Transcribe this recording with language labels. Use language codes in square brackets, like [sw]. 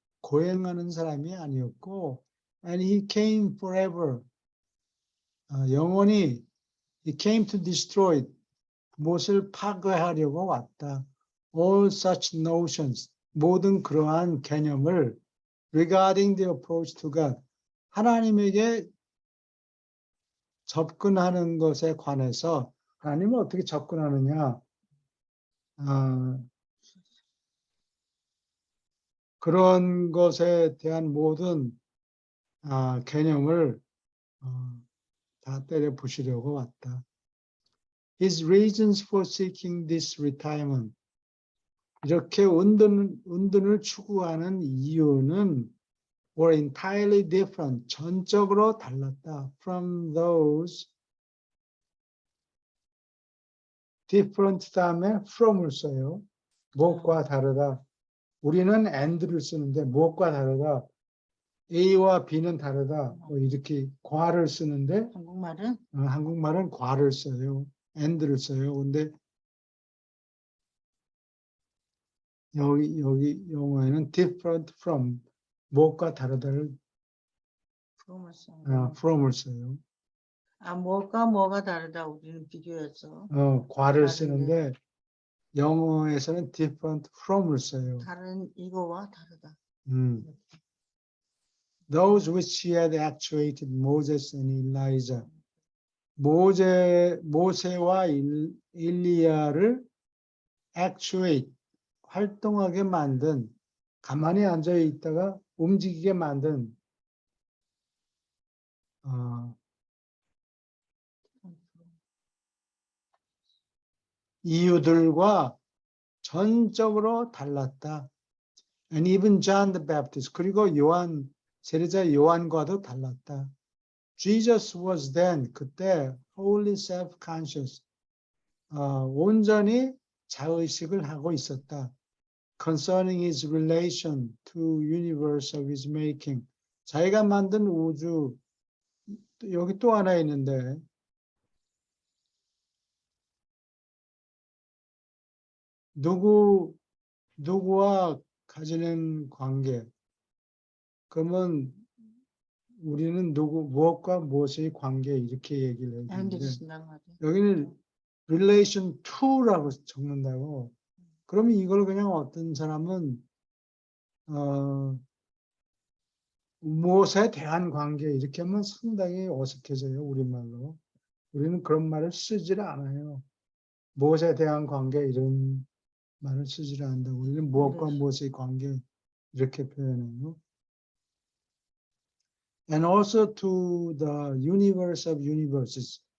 [ko] 고행하는 사람이 아니었고 [en] and he came forever. [ko] 영원히 [en] he came to destroy. [ko] 무엇을 파괴하려고 왔다. [en] All such notions. [ko] 모든 그러한 개념을 [en] regarding the approach to God. [ko] 하나님에게 접근하는 것에 관해서 하나님은 어떻게 접근하느냐. 그런 것에 대한 모든 개념을 다 때려 부시려고 왔다. [en] His reasons for seeking this retirement. [ko] 이렇게 은둔을 추구하는 이유는 [en] were entirely different. [ko] 전적으로 달랐다. [en] From those different [ko] 다음에 from을 써요. 무엇과 다르다. 우리는 and를 쓰는데 무엇과 다르다. A와 B는 다르다. 뭐 이렇게 과를 쓰는데 한국말은 과를 써요. and를 써요. 근데 여기 영어에는 different from 무엇과 다르다를 from을 써요. 무엇과 뭐가 다르다 우리는 비교해서 과를 쓰는데 영어에서는 different from을 써요. 다른 이거와 다르다. [en] Those which he had actuated Moses and Elijah. [ko] 모세와 일리야를 actuate, 활동하게 만든, 가만히 앉아 있다가 움직이게 만든 이유들과 전적으로 달랐다. [en] And even John the Baptist, [ko] 그리고 세례자 요한과도 달랐다. [en] Jesus was then, [ko] 그때 [en] wholly self-conscious, [ko] 온전히 자의식을 하고 있었다. [en] Concerning his relation to universe of his making. [ko] 자기가 만든 우주, 여기 또 하나 있는데 누구와 가지는 관계. 그러면 우리는 무엇과 무엇의 관계 이렇게 얘기를 해야 되는데 여기는 relation to라고 적는다고. 그러면 이걸 그냥 어떤 사람은 무엇에 대한 관계 이렇게 하면 상당히 어색해져요. 우리말로. 우리는 그런 말을 쓰질 않아요. 무엇에 대한 관계 이런 말을 쓰질 않는다고. 우리는 무엇과 네. 무엇의 관계 이렇게 표현해요. [en] And also to the universe of universes.